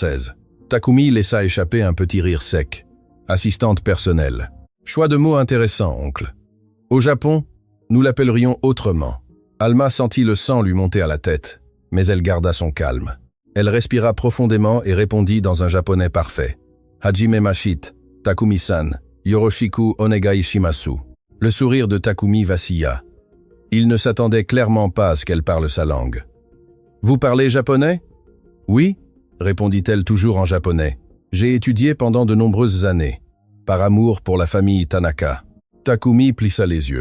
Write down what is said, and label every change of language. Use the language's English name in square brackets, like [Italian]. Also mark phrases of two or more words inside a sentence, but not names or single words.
[French] » Takumi laissa échapper un petit rire sec. « Assistante personnelle. Choix de mots intéressant, oncle. Au Japon, nous l'appellerions autrement. » Alma sentit le sang lui monter à la tête, mais elle garda son calme. Elle respira profondément et répondit dans un japonais parfait. « [Japanese] はじめまして、タクミさん、よろしくお願いします. [French] » Le sourire de Takumi vacilla. Il ne s'attendait clairement pas à ce qu'elle parle sa langue. « Vous parlez japonais ?»« Oui, » répondit-elle toujours en japonais. « J'ai étudié pendant de nombreuses années. Par amour pour la famille Tanaka. » Takumi plissa les yeux.